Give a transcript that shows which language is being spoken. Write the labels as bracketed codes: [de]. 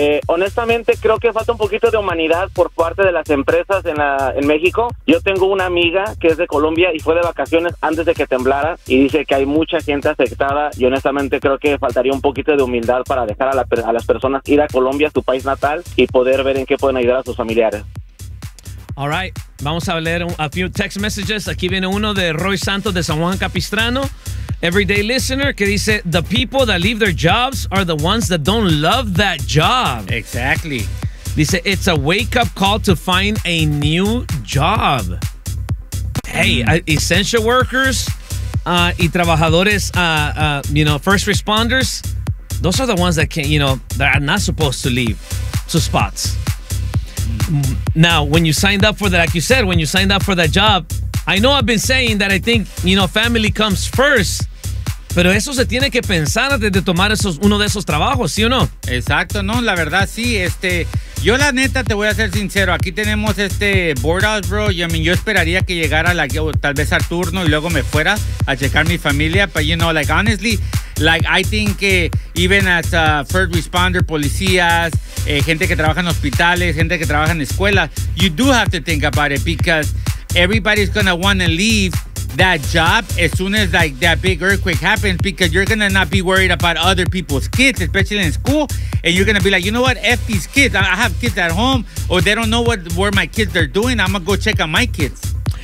[es] Honestamente, creo que falta un poquito de humanidad por parte de las empresas en México. Yo tengo una amiga que es de Colombia y fue de vacaciones antes de que temblara y dice que hay mucha gente afectada y honestamente creo que faltaría un poquito de humildad para dejar a las personas ir a Colombia, su país natal, y poder ver en qué pueden ayudar a sus familiares. [en] All right, [es] vamos a leer [en] a few text messages. [es] Aquí viene uno de [en] Roy Santos de San Juan Capistrano, everyday listener, [es] que dice, [en] the people that leave their jobs are the ones that don't love that job. Exactly. Dice, it's a wake-up call to find a new job. Hey, essential workers y trabajadores, you know, first responders, those are the ones that can, you know, that are not supposed to leave sus spots. Now, when you signed up for that, like you said, when you signed up for that job, I know I've been saying that I think, you know, family comes first. [es] Pero eso se tiene que pensar antes de tomar esos, uno de esos trabajos, ¿sí o no? Exacto, no, la verdad, sí. Yo la neta te voy a ser sincero. Aquí tenemos este board out, bro. Yo, [en] I mean, [es] yo esperaría que llegara la, tal vez al turno y luego me fuera a checar mi familia. [en] But, you know, like, honestly, like, I think que even as a first responder, [es] policías, gente que trabaja en hospitales, gente que trabaja en escuelas, [en] you do have to think about it because everybody's going to want to leave that job as soon as, like, that big earthquake happens because you're going to not be worried about other people's kids, especially in school, and you're going to be like, you know what, F these kids, I have kids at home, or they don't know what where my kids are doing, I'm going to go check on my kids.